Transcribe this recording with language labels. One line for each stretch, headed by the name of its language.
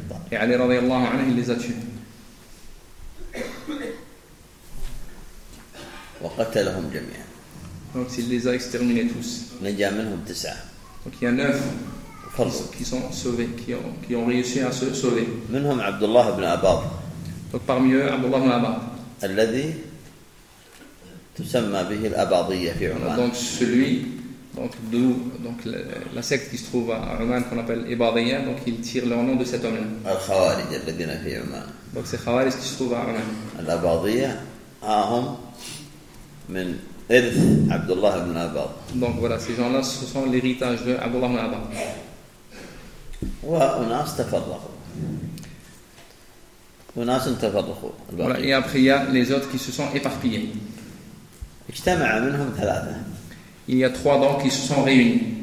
French: Et Ali, radiallahu anhu, il les a tués. Donc il les a exterminés tous. Donc il y a 9 qui sont sauvés, qui ont réussi à se sauver.
Arabic: منهم عبد الله بن أباض.
French: Donc parmi eux, Abdullah ibn Abbad.
Arabic: الذي تسمى به الأباضية في عمان.
French: Donc celui, donc la secte qui se trouve à Oman qu'on appelle Ibadiyya, donc ils tirent leur nom de cet homme-là.
Arabic: الخوارج الذين في عمان.
French: Donc ces خوارج qui se trouvent à Oman.
Arabic: الأباضية هم من إرث عبد الله بن أباض.
French: Donc voilà, ces gens-là, ce sont l'héritage de Abdullah ibn Abbad.
Arabic: وناس تفرقوا. وناس تفرقوا.
French: Et après il y a les autres qui se sont éparpillés.
Arabic: اجتمع منهم ثلاثة.
French: Il y a 3 donc qui se sont réunis.